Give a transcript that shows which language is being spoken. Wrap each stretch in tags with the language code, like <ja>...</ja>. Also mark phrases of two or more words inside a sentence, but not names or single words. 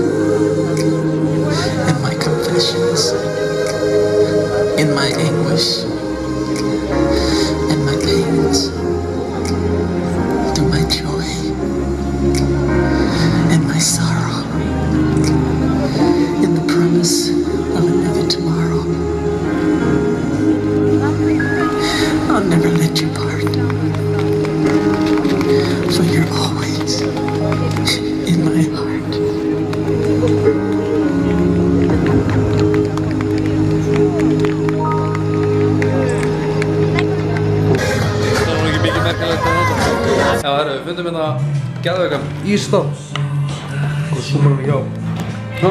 <en>and my confessions, in my anguish and my pains, through my joy and my sorrow, in the promise of another tomorrow. I'll never let you part, for you're always in my heart.</en> <is>Það var ekki mikið merkilegt að þetta. Já, herru, við fundum hérna geðveikan ísstaf. Og zoomar við hjá.</is>